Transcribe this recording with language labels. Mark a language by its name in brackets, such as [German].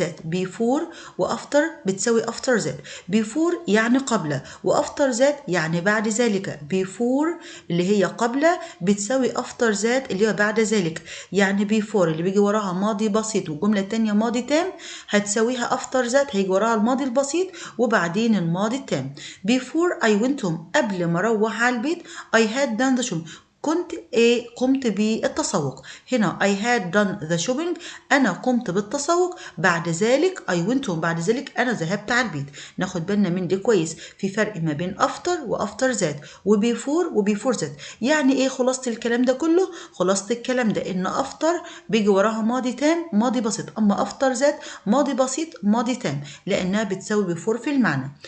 [Arabic] before وafter بتساوي after that. before يعني قبل، وafter that يعني بعد ذلك. before اللي هي قبل بتساوي after that اللي هي بعد ذلك. يعني before اللي بيجي وراها ماضي بسيط والجملة التانية ماضي تام هتساويها after that هيجي وراها الماضي البسيط وبعدين الماضي التام. [English] before I went home [Arabic] قبل ما اروح على البيت [English] I had done the shopping [Arabic] قمت بالتسوق. هنا [English] I had done the shopping [Arabic] أنا قمت بالتسوق. بعد ذلك [English] I went home [Arabic] بعد ذلك أنا ذهبت على البيت. ناخد بالنا من دي كويس، في فرق ما بين after وafter that وبيفور that. يعني إيه خلاصة الكلام ده كله؟ خلاصة الكلام ده إن after بيجي وراها ماضي تام ماضي بسيط، أما after that ماضي بسيط ماضي تام، لأنها بتساوي before في المعنى.